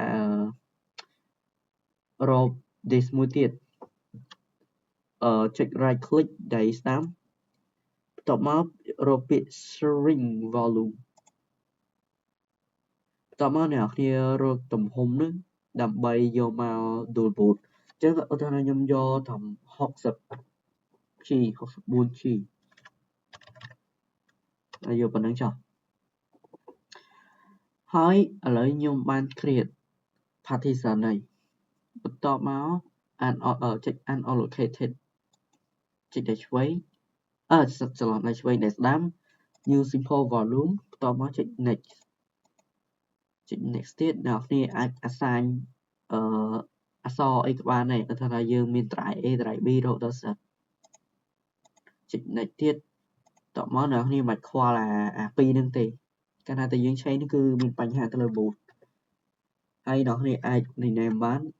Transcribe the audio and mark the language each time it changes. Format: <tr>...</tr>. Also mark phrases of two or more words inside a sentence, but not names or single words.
<km>រក disk មួយទៀតចុច</km> <en>right click</en> <km>ដៃស្ដាំបន្ទាប់មករកពាក្យ</km> <en>shrink volume</en> <km>បន្ទាប់មកអ្នកនរគ្នារកទំហំនឹងដើម្បីយកមក</km> <en>dual boot</en> <km>អញ្ចឹងឧទាហរណ៍ខ្ញុំយកត្រឹម 60G 64G ហើយយកប៉ុណ្្នឹងចុះ ហើយឥឡូវខ្ញុំបាន</km> <en>create partition</en> <km>ហើយបន្ទាប់មកចុច unallocated ចុចដៃឆ្វេងច្រឡំដៃឆ្វេងដៃស្ដាំ new</km> <en>simple volume</en> <km>បន្ទាប់មកចុច next ចុច next ទៀតអ្នកនរគ្នាអាច assign អក្សរអីក៏បានដែរបើថាយើងមាន</km> <en>drive A drive B</en> <km>រកដល់សិតចុច next ទៀតតបមកអ្នកនរគ្នាមិនបាច់ខ្វល់អាពីរហ្នឹងទេកាលណាតែយើងឆេងនេះគឺមានបញ្ហាទៅលើ boot ហើយអ្នកនរគ្នាអាច rename បាន</km>